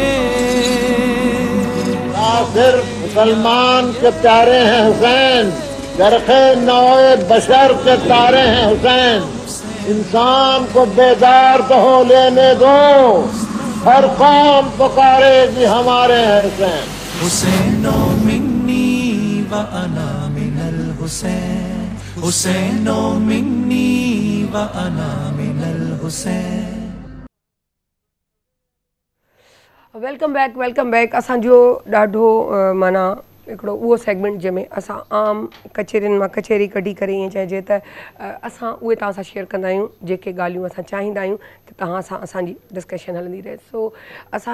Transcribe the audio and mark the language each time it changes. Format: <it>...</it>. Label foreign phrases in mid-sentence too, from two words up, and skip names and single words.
<ur>آخر مسلمان کے پیارے ہیں حسین چرخ نوع بشر کے تارے ہیں حسین انسان کو بیدار تو ہو لینے دو ہر قوم پکارے گی ہمارے ہیں حسین</ur> <ar>حسینو منی و انا من الحسین حسینو منی و انا من الحسین</ar> <en>welcome back</en> <sd>असांजो ॾाढो माना हिकिड़ो उहो सेगमेंट जंहिंमें असां आम कचेरियुनि मां कचेरी कढी करे ईअं चइजे त असां उहे तव्हां सां शेयर कंदा आहियूं जेके ॻाल्हियूं असां चाहींदा आहियूं त तव्हां सां असांजी डिस्कशन हलंदी रहे सो असां</sd>